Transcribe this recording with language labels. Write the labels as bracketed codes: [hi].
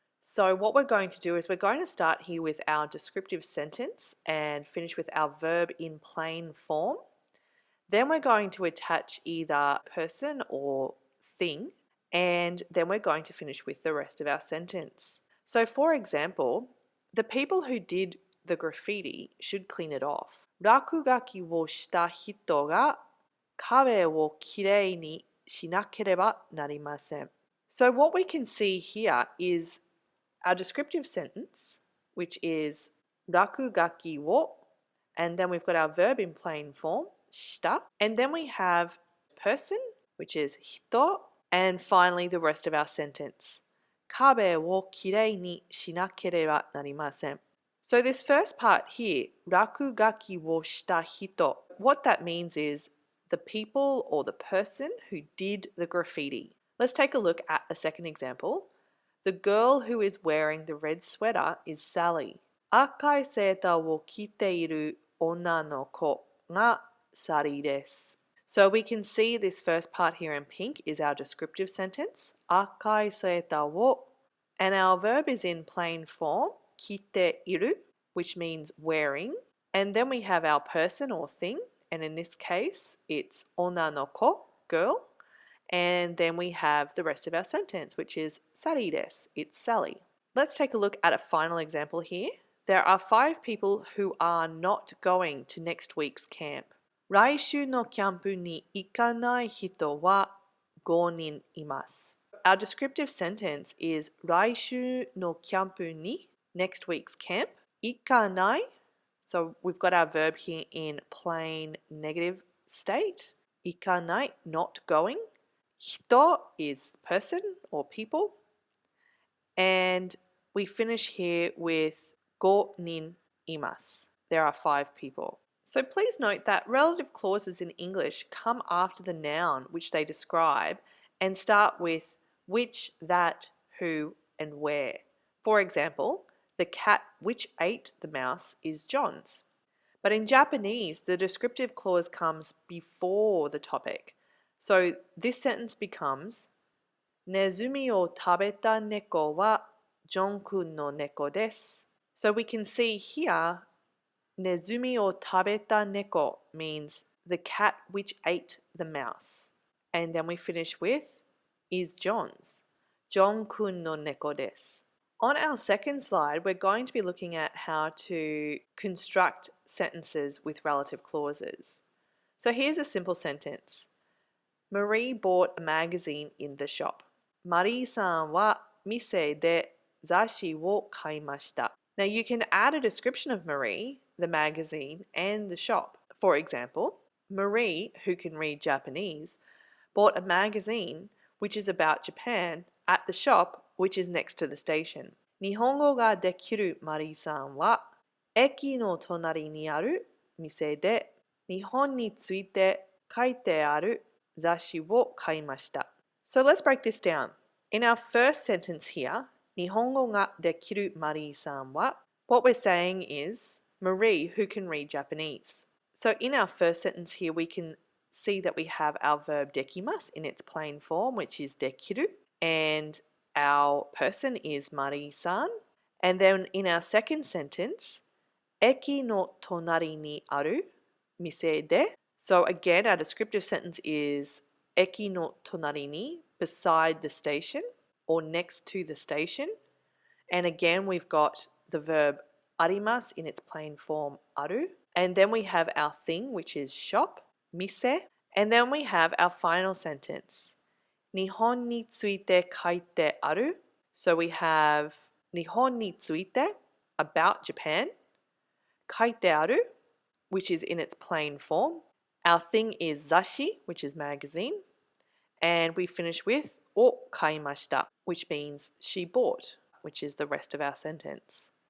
[en] So what we're going to do is we're going to start here with our descriptive sentence and finish with our verb in plain form. Then we're going to attach either person or thing, and then we're going to finish with the rest of our sentence. So for example, the people who did the graffiti should clean it off. [ja] 落書きをした人が壁をきれいにしなければなりません. [en] So what we can see here is our descriptive sentence, which is [ja] 落書きを, [en] and then we've got our verb in plain form, した, and then we have person, which is 人, and finally the rest of our sentence. [ja] 壁をきれいにしなければなりません. [en] So this first part here, [ja] 落書きをした人, [en] what that means is the people or the person who did the graffiti. Let's take a look at a second example. The girl who is wearing the red sweater is Sally. [ja] 赤いセーターを着ている女の子がサリーです. [en] So we can see this first part here in pink is our descriptive sentence. [ja] 赤いセーターを, [en] and our verb is in plain form, [ja] 着ている, [en] which means wearing. And then we have our person or thing. And in this case, it's 女の子, girl. And then we have the rest of our sentence, which is [ja] サリーです, [en] it's Sally. Let's take a look at a final example here. There are 5 people who are not going to next week's camp. [ja] 来週のキャンプに行かない人は5人います. [en] Our descriptive sentence is [ja] 来週のキャンプに, [en] next week's camp, [ja] 行かない. [en] So we've got our verb here in plain negative state. [ja] 行かない, [en] not going. 人 is person or people. And we finish here with [ja] 5人います. [en] There are 5 people. So please note that relative clauses in English come after the noun which they describe and start with which, that, who, and where. For example, the cat which ate the mouse is John's. But in Japanese, the descriptive clause comes before the topic. So this sentence becomes [ja] ネズミを食べた猫はジョン君の猫です. [en] So we can see here, [ja] ネズミを食べた猫 [en] means the cat which ate the mouse. And then we finish with is John's. [ja] ジョン君の猫です. [en] On our second slide, we're going to be looking at how to construct sentences with relative clauses. So here's a simple sentence. Marie bought a magazine in the shop. [ja] マリーさんは店で雑誌を買いました. [en] Now you can add a description of Marie, the magazine, and the shop. For example, Marie, who can read Japanese, bought a magazine which is about Japan at the shop which is next to the station. [ja] 日本語ができるマリーさんは駅の隣にある店で日本について書いてある雑誌を買いました. [en] So let's break this down. In our first sentence here, [ja] 日本語ができるマリーさんは, [en] what we're saying is Marie, who can read Japanese. So in our first sentence here, we can see that we have our verb できます in its plain form, which is できる, and our person is Marie-san. And then in our second sentence, [ja] 駅の隣にある店で. [en] So again, our descriptive sentence is [ja] 駅の隣に, [en] beside the station or next to the station. And again, we've got the verb あります in its plain form ある. And then we have our thing, which is shop, 店. And then we have our final sentence. [ja] 日本について書いてある. [en] So we have [ja] 日本について, [en] about Japan. [ja] 書いてある, [en] which is in its plain form. Our thing is 雑誌, which is magazine. And we finish with [ja] を買いました, [en] which means she bought, which is the rest of our sentence.